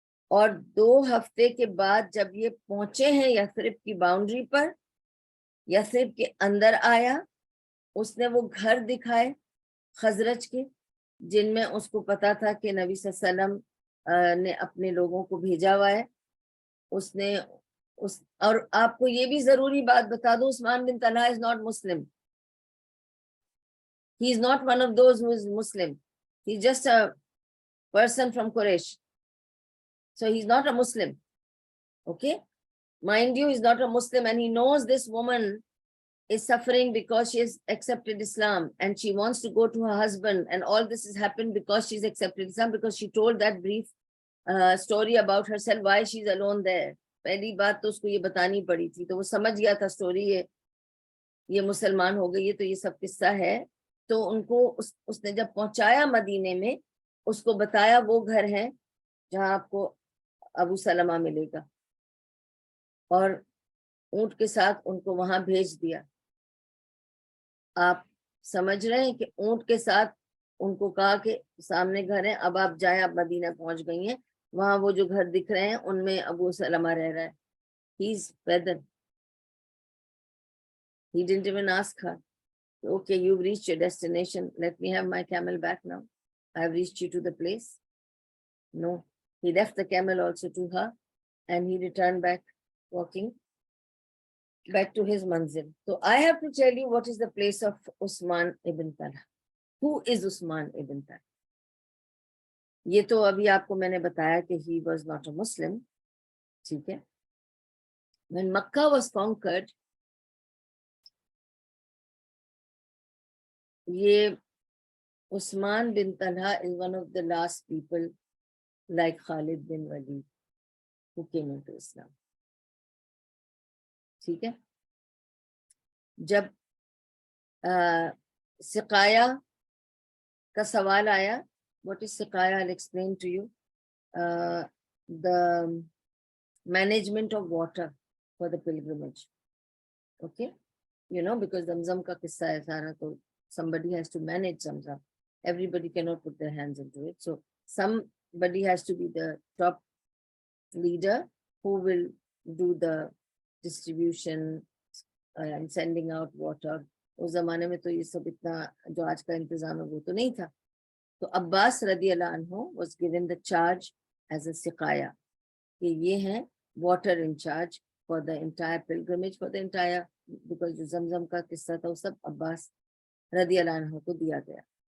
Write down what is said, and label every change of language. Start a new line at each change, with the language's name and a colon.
Urdu: اور 2 ہفتے کے بعد جب یہ پہنچے ہیں یثرب کی باؤنڈری پر, یثرب کے اندر آیا, اس نے وہ گھر دکھائے خزرج کے, جن میں اس کو پتا تھا کہ نبی صلی اللہ علیہ وسلم نے اپنے لوگوں کو بھیجا ہوا ہے. اس نے اور آپ کو یہ بھی ضروری بات بتا دوں, عثمان بن Talha
English: is not Muslim. He is not one of those who is Muslim. He's just a person from Quraysh. So he's not a Muslim. Okay? Mind you, he's not a Muslim, and he knows this woman is suffering because she has accepted Islam and she wants to go to her husband, and all this has happened because she's accepted Islam, because she told that brief story about herself, why she's alone there.
Urdu: پہلی بات تو اس کو یہ بتانی پڑی تھی, تو وہ سمجھ گیا تھا سٹوری یہ مسلمان ہو گئی ہے, تو یہ سب قصہ ہے. تو ان کو اس نے جب پہنچایا مدینے میں، اس کو بتایا وہ گھر ہے جہاں آپ کو ابو سلمہ ملے گا، اور اونٹ کے ساتھ ان کو وہاں بھیج دیا۔ آپ سمجھ رہے ہیں کہ اونٹ کے ساتھ ان کو کہا کہ سامنے گھر ہے، اب آپ جائیں، آپ مدینہ پہنچ گئی ہیں، وہاں وہ جو گھر دکھ رہے ہیں ان میں ابو سلمہ رہ رہا ہے۔
English: He's feathered. He didn't even ask her, okay, you've reached your destination, let me have my camel back now, I've reached you to the place. No, he left the camel also to her and he returned back walking back to his manzil. So I have to tell you what is the place of Usman ibn Talha. Who is Usman ibn Talha?
Urdu: یہ تو ابھی آپ کو میں نے بتایا کہ
English: he was not a Muslim.
Urdu: ٹھیک ہے.
English: When Makkah was conquered, یہ Usman bin Talha is one of the last people like Khalid bin Walid who came into Islam.
Urdu: ٹھیک ہے. جب سقایا کا سوال آیا,
English: what is سقایا, I'll explain to you. The management of water for the pilgrimage. Okay, you know, because
Urdu: Zamzam ka qissa hai sara,
English: to somebody has to manage Zamzam. Everybody cannot put their hands into it. So somebody has to be the top leader who will do the distribution and sending out water.
Urdu: اس زمانے میں تو یہ سب اتنا جو آج کا انتظام ہے وہ تو نہیں تھا. تو عباس رضی اللہ عنہ
English: was given the charge as a
Urdu: سقایا, کہ یہ ہیں
English: water in charge for the entire pilgrimage, for the entire, because
Urdu: جو زمزم کا قصہ تھا وہ سب عباس رضی اللہ عنہ کو دیا گیا.